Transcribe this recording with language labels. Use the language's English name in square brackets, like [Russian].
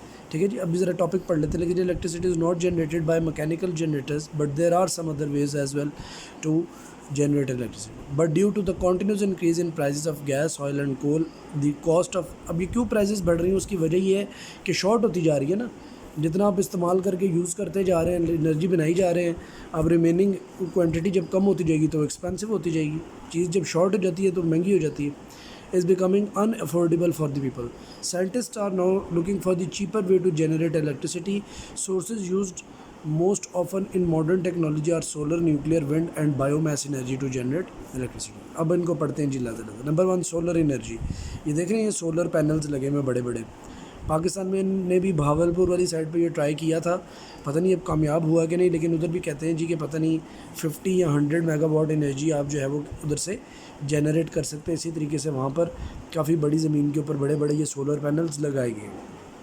[Urdu] ٹھیک ہے جی، ابھی ذرا ٹاپک پڑھ لیتے ہیں. [English] لیکن electricity is not generated by mechanical generators but there are some other ways as well to generate electricity, but due to the continuous increase in prices of gas, oil and coal, the cost of [Urdu] اب یہ کیوں prices بڑھ رہی ہیں، اس کی وجہ یہ ہے کہ شارٹ ہوتی جا رہی ہے نا. جتنا آپ استعمال کر کے یوز کرتے جا رہے ہیں، انرجی بنائی جا رہے ہیں، اب ریمیننگ کوانٹٹی جب کم ہوتی جائے گی تو ایکسپینسو ہوتی جائے گی. چیز جب شارٹ ہو جاتی ہے تو مہنگی ہو جاتی ہے. [English] is becoming unaffordable for the people. Scientists are now looking for the cheaper way to generate electricity. Sources used most often in modern technology are solar, nuclear, wind and biomass energy to generate electricity. [Urdu] اب ان کو پڑھتے ہیں جی لازم. Number 1 solar energy. یہ دیکھ رہے ہیں solar panels لگے ہوئے بڑے بڑے. پاکستان میں نے بھی بھاولپور والی سائڈ پہ یہ ٹرائی کیا تھا، پتہ نہیں اب کامیاب ہوا کہ نہیں، لیکن ادھر بھی کہتے ہیں جی کہ پتہ نہیں 50 یا 100 میگا واٹ انرجی آپ جو ہے وہ ادھر سے جنریٹ کر سکتے ہیں. اسی طریقے سے وہاں پر کافی بڑی زمین کے اوپر بڑے بڑے یہ سولر پینلز لگائے گئے ہیں.